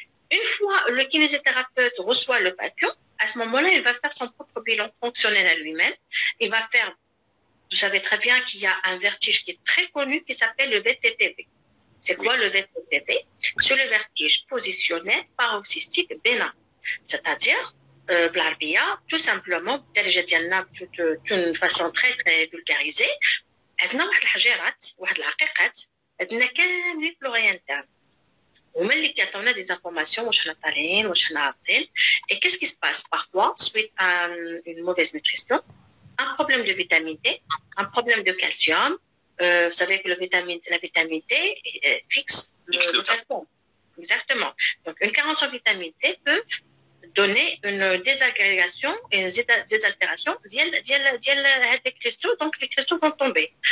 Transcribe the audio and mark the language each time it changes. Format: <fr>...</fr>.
<fr>Une fois le kinésithérapeute reçoit le patient, à ce moment-là, il va faire son propre bilan fonctionnel à lui-même. Il va faire, vous savez très bien qu'il y a un vertige qui est très connu qui s'appelle le VTTV. C'est quoi le VTTV? C'est le vertige positionnel paroxystique bénin.</fr> <ar>C'est-à-dire, بالعربية, tout simplement, بالدرجة ديالنا d'une façon très très vulgarisée, عندنا واحد الحجيرات واحد العقيقات عندنا كاملين في l'oreille interne. ومن اللي كيعطيونا des informations واش حنا طالعين واش حنا هابطين.</ar> <fr>Et qu'est-ce qui se passe parfois suite à une mauvaise nutrition, un problème de vitamine D, un problème de calcium. Vous savez que la vitamine D fixe le calcium. Exactement. Donc une carence en vitamine D peut donner une désagrégation et une désaltération des cristaux, donc les cristaux vont tomber.</fr>